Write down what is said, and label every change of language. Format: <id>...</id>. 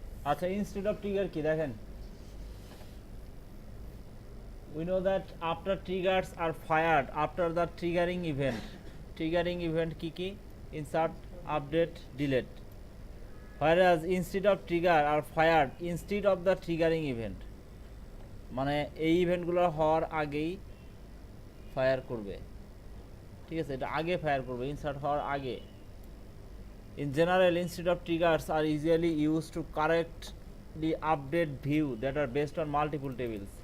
<bn>আচ্ছা instead of trigger কি দেখেন,</bn> <en>we know that after triggers are fired after the triggering event, triggering event</en> <bn>কি কি?</bn> <en>insert, update, delete, whereas instead of trigger are fired instead of the triggering event,</en> <bn>মানে এই ইভেন্টগুলো হওয়ার আগেই ফায়ার করবে। ঠিক আছে, এটা আগে ফায়ার করবে, ইনসার্ট হওয়ার আগে।</bn> <en>In general, instead of triggers are usually used to correctly update view that are based on multiple tables.</en>